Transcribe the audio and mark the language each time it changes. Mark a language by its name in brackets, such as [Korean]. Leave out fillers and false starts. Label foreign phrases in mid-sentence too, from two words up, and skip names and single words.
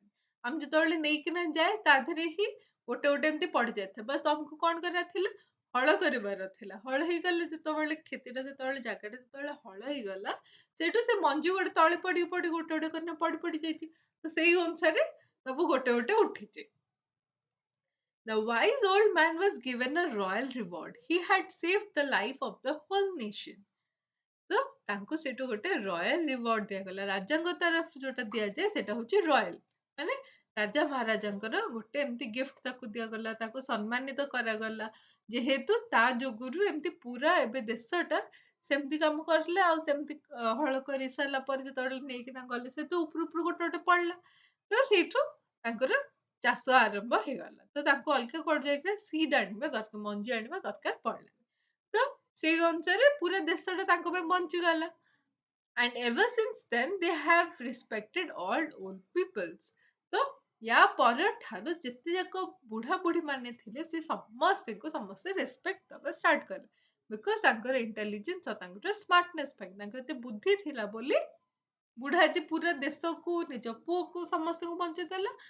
[Odia] ଆମେ ଯେତେବେଳେ ନେଇକିନା ଯାଏ ତା ଦେହରେ ହିଁ ଗୋଟେ ଗୋଟେ ଏମିତି ପଡି ଯାଇଥାଏ। ବାସ୍ ତମକୁ କଣ କରିବାର ଥିଲା, ହଳ କରିବାର ଥିଲା। ହଳ ହେଇଗଲେ ଯେତେବେଳେ କ୍ଷେତିଟା ଯେତେବେଳେ ଜାଗାଟା ଯେତେବେଳେ ହଳ ହେଇଗଲା, ସେଇଠୁ ସେ ମଞ୍ଜି ଗୋଟେ ତଳେ ପଡି ପଡି ଗୋଟେ ଗୋଟେ କରିନା ପଡି ପଡି ଯାଇଛି। ତ ସେଇ ଅନୁସାରେ ସବୁ ଗୋଟେ ଗୋଟେ ଉଠିଛି। [English] The wise old man was given a royal reward. He had saved the life of the whole nation. [Odia] ତ ତାଙ୍କୁ ସେଠୁ ଗୋଟେ [English] royal reward [Odia] ଦିଆଗଲା। ରାଜାଙ୍କ ତରଫ ଯୋଉଟା ଦିଆଯାଏ ସେଟା ହଉଛି ରୟାଲ, ମାନେ ରାଜା ମହାରାଜାଙ୍କର ଗୋଟେ ଏମିତି ଗିଫ୍ଟ ତାକୁ ଦିଆଗଲା, ତାକୁ ସମ୍ମାନିତ କରାଗଲା। ଯେହେତୁ ତା ଯୋଗୁରୁ ଏମିତି ପୁରା ଏବେ ଦେଶଟା ସେମିତି କାମ କରିଲେ, ଆଉ ସେମିତି ହଳ କରି ସାରିଲା ପରେ ଯେତେବେଳେ ନେଇକିନା ଗଲେ ସେ ତ ଉପରୁ ଉପରୁ ଗୋଟେ ଗୋଟେ ପଡିଲା, ତ ସେଇଠୁ ତାଙ୍କର ଚାଷ ଆରମ୍ଭ ହେଇଗଲା। ତ ତାଙ୍କୁ ଅଲଗା କୁଆଡେ ଯାଇକି ସିଡ୍ ଆଣିବା ଦରକାର, ମଞ୍ଜି ଆଣିବା ଦରକାର ପଡିଲା। ତ ସେଇ ଅନୁସାରେ ପୁରା ଦେଶଟା ତାଙ୍କ ପାଇଁ ବଞ୍ଚିଗଲା। [English] And ever since then they have respected all old peoples. [Odia] ତ ୟା ପରଠାରୁ ଯେତେ ଯାକ ବୁଢା ବୁଢୀ ମାନେ ଥିଲେ ସେ ସମସ୍ତଙ୍କୁ ସମସ୍ତେ ରେସପେକ୍ଟ ଦବା ଷ୍ଟାର୍ଟ କଲେ। ବିକଜ ତାଙ୍କର ଇଣ୍ଟେଲିଜେନ୍ସ ଆଉ ତାଙ୍କର ସ୍ମାର୍ଟନେସ୍ ପାଇଁ, ତାଙ୍କର ଏତେ ବୁଦ୍ଧି ଥିଲା ବୋଲି ବୁଢା ଆଜି ପୁରା ଦେଶକୁ ନିଜ ପୁଅକୁ ସମସ୍ତଙ୍କୁ ବଞ୍ଚେଇ ଦେଲା।